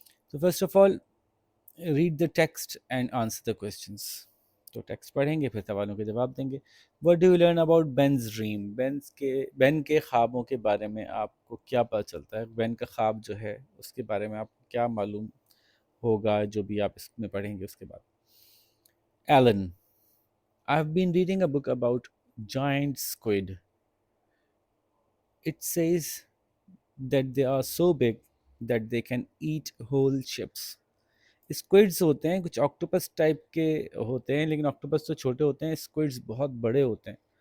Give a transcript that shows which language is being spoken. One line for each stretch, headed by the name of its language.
English: تو first of all read the text and answer the questions.
Urdu: تو text پڑھیں گے پھر سوالوں کے جواب دیں گے.
English: What do you learn about Ben's dream?
Urdu: بین کے خوابوں کے بارے میں آپ کو کیا پتہ چلتا ہے؟ بین کا خواب جو ہے اس کے بارے میں آپ کو کیا معلوم ہوگا جو بھی آپ اس میں پڑھیں گے اس کے بعد.
English: Alan: I have been reading a book about giant squid. It says that they are so big that they can eat whole ships.
Urdu: اسکوئڈس ہوتے ہیں کچھ آکٹوپس ٹائپ کے ہوتے ہیں، لیکن آکٹوپس تو چھوٹے ہوتے ہیں، اسکوئڈس بہت بڑے ہوتے ہیں.